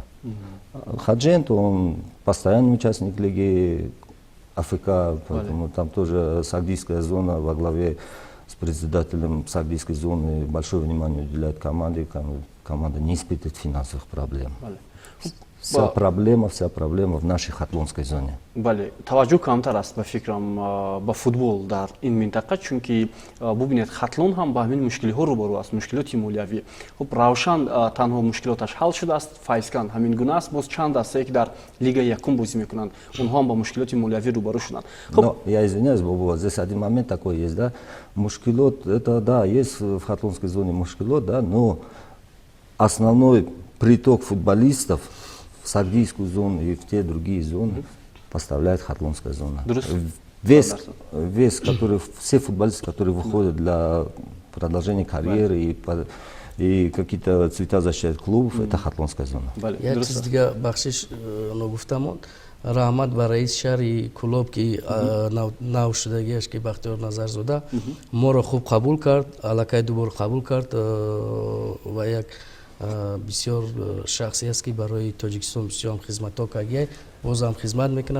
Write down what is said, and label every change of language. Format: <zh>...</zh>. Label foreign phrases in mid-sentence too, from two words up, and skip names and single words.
<ru>Хаджент, он постоянный участник лиги АФК, поэтому там тоже сагдийская зона во главе с председателем сагдийской зоны большое внимание уделяет команде. Команда не испытывает финансовых проблем. Вся проблема в нашей хатлонской зоне.</ru> <tg>Бале, таваҷҷӯҳ камтар аст ба фикрам ба футбол дар ин минтақа, чунки бубинед хатлон ҳам ба ҳамин мушкилиҳо рӯбарӯ аст, мушкилоти молиявӣ. Хуб, Равшан танҳо мушкилоташ ҳал шудааст, Файскан ҳамин гуна аст, боз чанд дастае ки дар лигаи якум бозӣ мекунанд, онҳо ҳам ба мушкилоти молиявӣ рӯбарӯ шуданд.</tg> <ru>Но я извиняюсь, Бобо, здесь один момент такой есть, да, мушкилот, это да, есть в хатлонской зоне мушкилот, да, но основной приток футболистов в сагдийскую зону и в те другие зоны поставляет хатлонская зона. Вес, который, все футболисты, которые выходят для продолжения карьеры и какие-то цвета защищают клубов, это хатлонская зона.</ru> <tg>Я чиз дига бахшиш нагуфтам, раҳмат ба раис шаҳри Кӯлоб ки навшудагиаш ки Бахтиёр Назарзода моро хуб қабул кард, аллакай дубор қабул кард ва як бисёр шахсе аст ки барои Тоҷикистон бисёр хизматҳо кардааст, бозам хизмат мекунад.</tg>